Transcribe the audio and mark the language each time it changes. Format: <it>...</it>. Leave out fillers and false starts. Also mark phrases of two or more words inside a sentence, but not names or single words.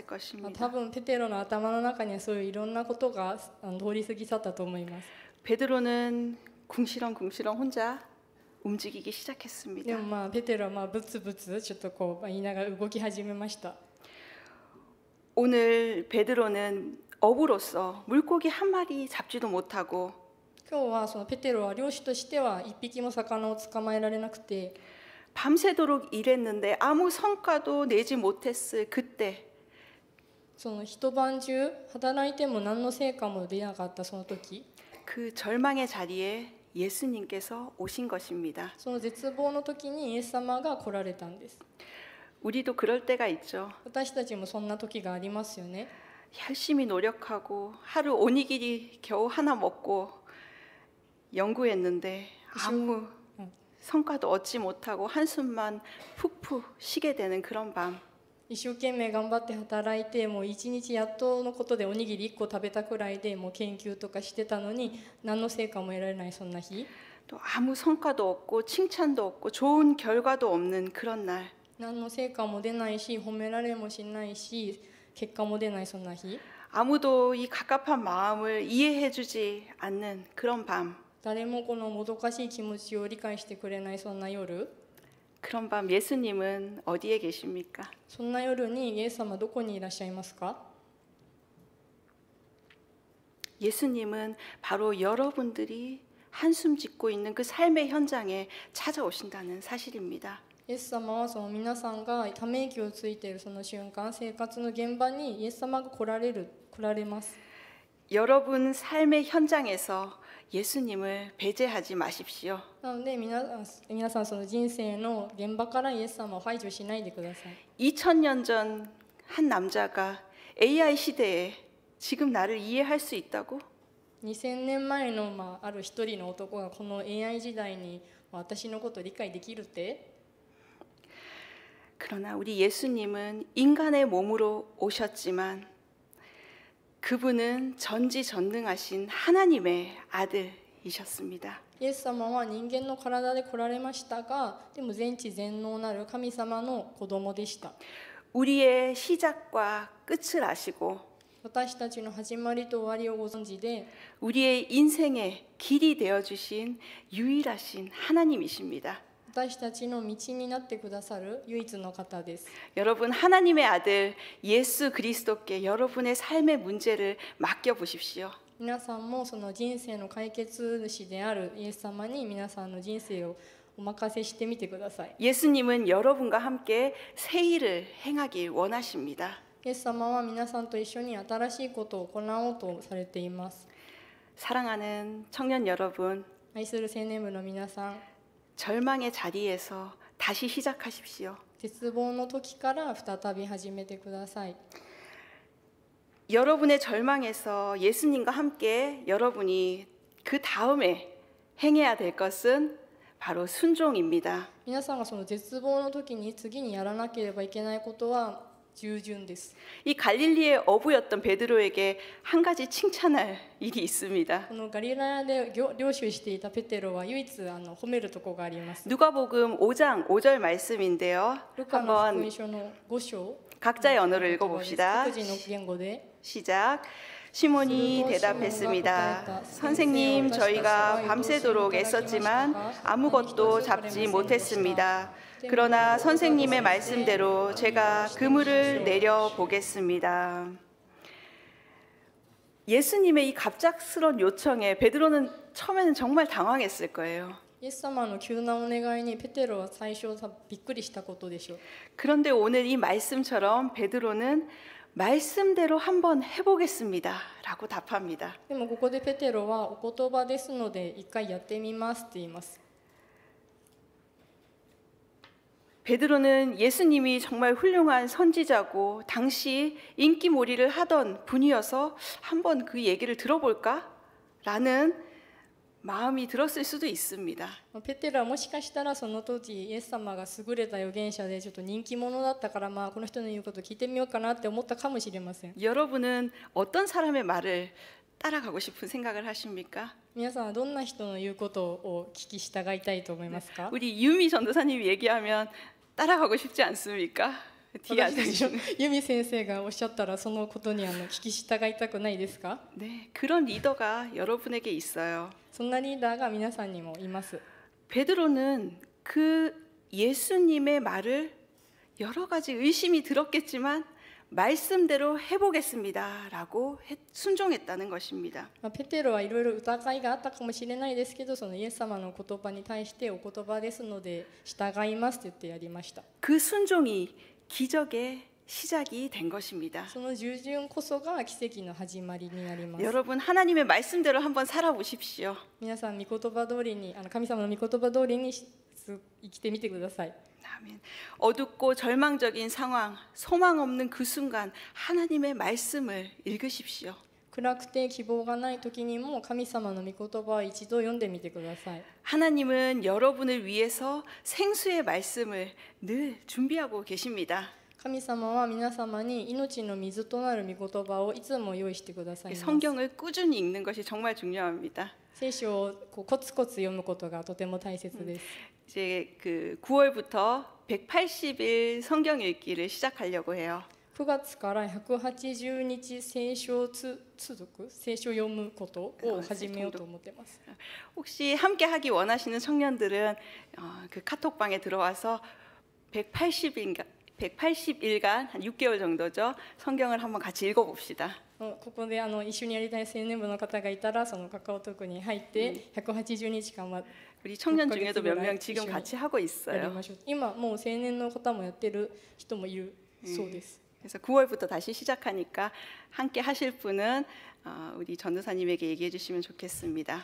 <ja>多</ja> <ko>것입니다.</ko> <ja>分ペテロの頭の中にはそういういろんなことが通り過ぎ去ったと思います。</ja> <ko>베드로는 궁시렁궁시렁 혼자 움직이기</ko> <ja>で</ja> <ko>시작했습니다.</ko> <ja>もまあペテロはブツブツちょっとこう言いながら動き始めました。</ja> <ko>오늘 베드로는 어부로서 물고기 한 마리 잡지도 못하고</ko> <ja>今日はそのペテロは漁師としては一匹も魚を捕まえられなくて、</ja> <ko>밤새도록 일했는데 아무 성과도 내지 못했을 그때</ko> <ja>その一晩中働いても何の成果も出なかったその時、</ja> <ko>그 절망의 자리에 예수님께서 오신 것입니다.</ko> <ja>その絶望の時にイエス様が来られたんです。</ja> <ko>우리도 그럴 때가 있죠.</ko> <ja>私たちもそんな時がありますよね。</ja> <ko>열심히 노력하고 하루 오니기리 겨우 하나 먹고 연구했는데 아무 성과도 얻지 못하고 한숨만 푹푹 쉬게 되는 그런 밤.</ko> <ja>一生懸命頑張って働いてもう一日やっとのことでおにぎり1個食べたくらいでもう研究とかしてたのに何の成果も得られないそんな日、</ja> <ko>또 아무 성과도 없고 칭찬도 없고 좋은 결과도 없는 그런 날.</ko> <ja>何の成果も出ないし褒められもしないし結果も出ないそんな日、</ja> <ko>아무도 이 갑갑한 마음을 이해해주지 않는 그런 밤.</ko> <ja>誰もこのもどかしい気持ちを理解してくれないそんな夜、</ja> <ko>그런 밤 예수님은 어디에 계십니까?</ko> <ja>そんな夜にイエス様どこにいらっしゃいますか？</ja> <ko>예수님은 바로 여러분들이 한숨 짓고 있는 그 삶의 현장에 찾아오신다는 사실입니다.</ko> <ja>イエス様はその皆さんがため息をついているその瞬間、生活の現場にイエス様が来られます。</ja> <ko>여러분 삶의 현장에서 예수님을 배제하지 마십시오.</ko> <ja>なので皆さんその人生の現場からイエス様を排除しないでください。</ja> <ko>2000년 전 한 남자가 AI 시대에 지금 나를 이해할 수 있다고?</ko> <ja>2000 年前の、ある一人の男がこの AI 時代に私のことを理解できるって？</ja> <ko>그러나 우리 예수님은 인간의 몸으로 오셨지만 그분은 전지전능하신 하나님의 아들이셨습니다.</ko> <ja>イエス様は人間の体で来られましたが、でも全知全能なる神様の子供でした。</ja> <ko>우리의 시작과 끝을 아시고</ko> <ja>私たちの始まりと終わりをご存知で、</ja> <ko>우리의 인생의 길이 되어주신 유일하신 하나님이십니다.</ko> <ja>私たちの道になってくださる唯一の方です。</ja> <ko>여러분 하나님의 아들 예수 그리스도께 여러분의 삶의 문제를 맡겨보십시오.</ko> <ja>皆さんもその人生の解決主であるイエス様に皆さんの人生をお任せしてみてください。</ja> <ko>예수님은 여러분과 함께 새 일을 행하길 원하십니다.</ko> <ja>イエス様は皆さんと一緒に新しいことを行おうとされています。</ja> <ko>사랑하는 청년 여러분,</ko> <ja>愛する青年部の皆さん、</ja> <ko>절망의 자리에서 다시 시작하십시오.</ko> <ja>絶望の時から再び始めてください。</ja> <ko>여러분의 절망에서 예수님과 함께 여러분이 그 다음에 행해야 될 것은 바로 순종입니다.</ko> <ja>皆さんがその絶望の時に次にやらなければいけないことは従順です。</ja> <ko>이 갈릴리의 어부였던 베드로에게 한 가지 칭찬할 일이 있습니다.</ko> <ja>このガリラヤで漁師をしていたペテロは唯一褒めるところがあります。</ja> <ko>누가복음 5장 5절 말씀인데요.</ko> <ja>ルカの福</ja> <ko>한번</ko> <ja>音書の5章</ja> <ko>각자의 언어를 읽어봅시다.</ko> <ja>各自の言語で</ja> <ko>시작. 시몬이 대답했습니다. 선생님, 저희가 밤새도록 애썼지만 아무것도 잡지 못했습니다. 그러나 선생님의 말씀대로 제가 그물을 내려 보겠습니다. 예수님의 이 갑작스러운 요청에 베드로는 처음에는 정말 당황했을 거예요.</ko> <ja>イエス様の急なお願いにペテロは最初びっくりしたことでしょう。</ja> <ko>그런데 오늘 이 말씀처럼 베드로는 말씀대로 한번 해보겠습니다 라고 답합니다.</ko> <ja>でもここでペテロはお言葉ですので一回やってみますって言います。</ja> <ko>베드로는 예수님이 정말 훌륭한 선지자고 당시 인기몰이를 하던 분이어서 한번 그 얘기를 들어볼까라는 마음이 들었을 수도 있습니다.</ko> <ja>ペテロはもしかしたらその当時イエス様が優れた預言者でちょっと人気者だったから、この人の言うことを聞いてみようかなって思ったかもしれません。</ja> <ko>여러분은 어떤 사람의 말을 따라가고 싶은 생각을 하십니까?</ko> <ja>皆さんはどんな人の言うことを聞き従いたいと思いますか？</ja> <ko>우리 유미 전도사님이 얘기하면 따라가고 싶지 않습니까? 뒤에</ko> <ja>私たちの</ja> <ko>앉으시는.</ko> <ja>ユミ先生がおっしゃったらそのことに聞き従いたくないですか？</ja> <ko>네, 그런 리더가 여러분에게 있어요.</ko> <ja>そんなリーダーが皆さんにもいます。</ja> <ko>베드로는 그 예수님의 말을 여러 가지 의심이 들었겠지만 말씀대로 해보겠습니다라고 순종했다는 것입니다.</ko> <ja>ペテロはいろいろ疑いがあったかもしれないですけど、そのイエス様の言葉に対してお言葉ですので従いますと言ってやりました。</ja> <ko>그 순종이 기적의 시작이 된 것입니다.</ko> <ja>その従順こそが奇跡の始まりになります。</ja> <ko>여러분 하나님의 말씀대로 한번 살아보십시오.</ko> <ja>皆さん御言葉通りに神様の御言葉通りに生きてみてください。</ja> <ko>아멘. 어둡고 절망적인 상황, 소망 없는 그 순간 하나님의 말씀을 읽으십시오.</ko> <ja>暗くて希望がない時にも神様の御言葉を一度読んでみてください。</ja> <ko>하나님은 여러분을 위해서 생수의 말씀을 늘 준비하고 계십니다.</ko> <ja>神様は皆様に命の水となる御言葉をいつも用意してくださいます。</ja> <ko>성경을 꾸준히 읽는 것이 정말 중요합니다.</ko> <ja>聖書をコツコツ読むことがとても大切です。</ja> <ko>이제 그 9월부터 180일 성경 읽기를 시작하려고 해요.</ko> <ja>9 月から180日聖書通読、聖書読むことを始めようと思ってます。</ja> <ko>혹시 함께 하기 원하시는 청년들은 그 카톡방에 들어와서 180일간 한 6개월 정도죠. 성경을 한번 같이 읽어봅시다.</ko> <ja>ここで一緒にやりたい青年部の方がいたらそのカカオトークに入って180日間は</ja> <ko>우리 청년 중에도 몇 명 지금 같이 하고</ko> <ja>やり</ja> <ko>있어요.</ko> <ja>ましょう。今もう青年の方もやってる人もいるそうです。</ja> <ko>그래서 9월부터 다시 시작하니까 함께 하실 분은 우리 전도사님에게 얘기해 주시면 좋겠습니다.</ko>